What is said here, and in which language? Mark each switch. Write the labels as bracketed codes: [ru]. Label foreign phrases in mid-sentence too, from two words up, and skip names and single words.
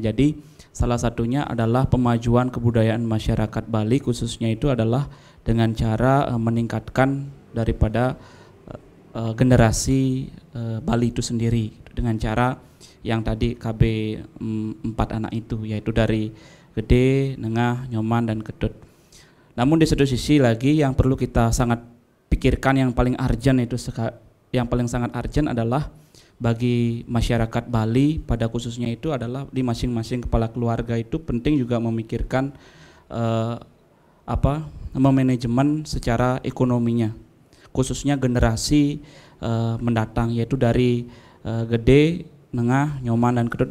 [id] Jadi salah satunya adalah pemajuan kebudayaan masyarakat Bali, khususnya itu adalah dengan cara meningkatkan daripada generasi Bali itu sendiri dengan cara yang tadi KB 4 anak itu, yaitu dari gede, nengah, nyoman, dan ketut. Namun di satu sisi lagi yang perlu kita sangat pikirkan yang paling urgent itu yang paling sangat urgent adalah bagi masyarakat Bali pada khususnya itu adalah di masing-masing kepala keluarga itu penting juga memikirkan memanajemen secara ekonominya, khususnya generasi mendatang, yaitu dari Gede, Nengah, Nyoman dan Ketut.